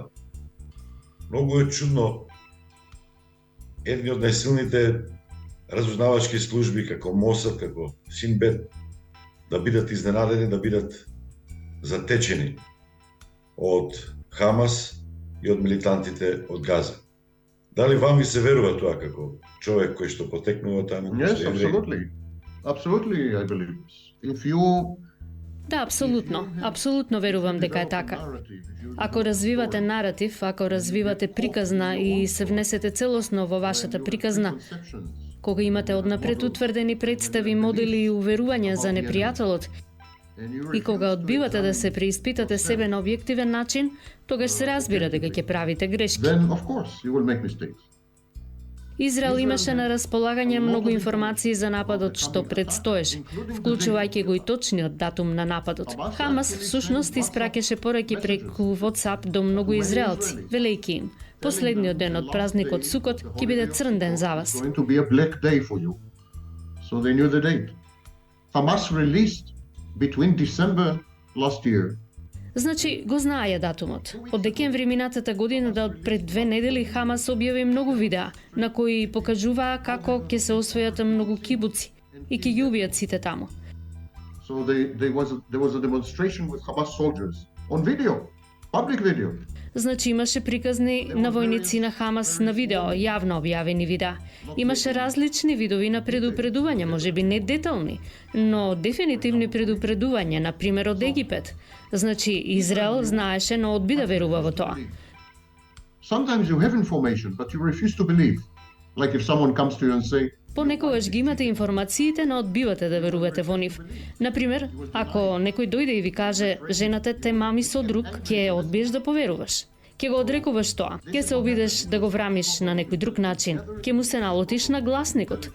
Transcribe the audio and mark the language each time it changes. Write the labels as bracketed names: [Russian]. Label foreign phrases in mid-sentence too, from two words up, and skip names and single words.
[Macedonian] Многу е чудно едни од најсилните разузнавачки служби како Мосад, како Синбет, да бидат изненадени, да бидат затечени од Хамас и од милитантите од Газа. Дали вам ви се верува тоа како човек кој што потекнува таму? кој Yes, што е евреј? [English] absolutely. Absolutely, I believe this. If you [Macedonian] Да, апсолутно. Апсолутно верувам дека е така. Ако развивате наратив, ако развивате приказна и се внесете целосно во вашата приказна, кога имате однапред утврдени представи, модели и уверувања за непријателот, и кога одбивате да се преиспитате себе на објективен начин, тогаш се разбира дека ќе правите грешки. [English] then of course you will make mistakes. [Macedonian] Израел имаше на располагање многу информации за нападот што предстоеше, вклучувајќи го и точниот датум на нападот. Хамас всушност испраќаше пораки преку WhatsApp до многу израелци, велејќи им: последниот ден од празникот Сукот ќе биде црн ден за вас. [English] It's going to be a black day for you. So they knew the date. Hamas released between December last year. [Macedonian] Значи, го знаеја датумот. Од декември минатата година до пред 2 недели Хамас објави многу видеа, на кои покажуваа како ќе се освојат многу кибуци и ќе ги убијат сите таму. [English] So there was a demonstration with Hamas soldiers on video, public video. [Macedonian] Значи имаше приказни на војници на Хамас на видео, јавно објавени видеа. Имаше различни видови на предупредување, можеби не детални, но дефинитивни предупредувања, на пример од Египет. Значи Израел знаеше, но одби да верува во тоа. [English] Sometimes you have information, but you refuse to believe. Like if someone comes to you and say, [Macedonian] Понекогаш ги имате информациите, но одбивате да верувате во нив. Например, ако некој дојде и ви каже жената те мами со друг, ќе одбиеш да поверуваш. Ќе го одрекуваш тоа, ќе се обидеш да го врамиш на некој друг начин, ќе му се налотиш на гласникот.